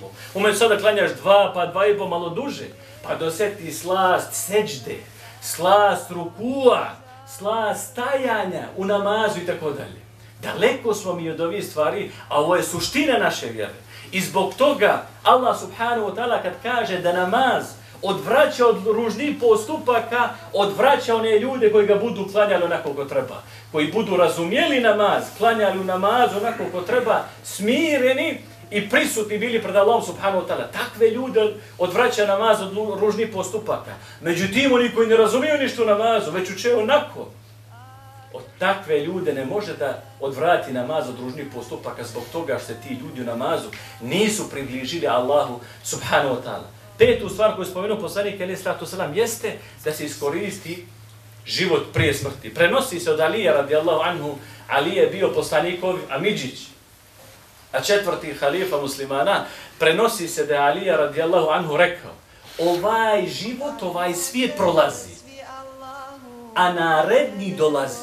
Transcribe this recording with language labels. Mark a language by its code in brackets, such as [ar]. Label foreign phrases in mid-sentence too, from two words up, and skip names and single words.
[bs] Umjesto sada klanjaš 2, pa 2,5 malo duže, pa dosjeti slast seđde, slast rukua, slast stajanja u namazu i tako dalje. Daleko smo mi od ovih stvari, a ovo je suština naše vjere. I zbog toga Allah [ar] سبحانه وتعالى [bs] kad kaže da namaz odvraća od ružnih postupaka, odvraća one ljude koji ga budu klanjali onako ko treba. Koji budu razumjeli namaz, klanjali u namazu onako ko treba, smireni i prisutni bili pred Allahom [ar] سبحانه وتعالى. [bs] Takve ljude odvraća namaz od ružnih postupaka. Međutim, oni koji ne razumiju ništa u namazu, već uče onako, od takve ljude ne može da odvrati namaz od ružnih postupaka zbog toga što se ti ljudi u namazu nisu približili Allahu [ar] سبحانه وتعالى. [bs] Petu stvar koju je spomenuo poslanik [ar] عليه الصلاة والسلام [bs] jeste da se iskoristi život prije smrti. Prenosi se od Alija [ar] رضي الله عنه, [bs] Ali je bio poslanikov amidžić, a 4. halifa muslimana, prenosi se da je Alija [ar] رضي الله عنه [bs] rekao: ovaj život, ovaj svijet prolazi, a naredni dolazi.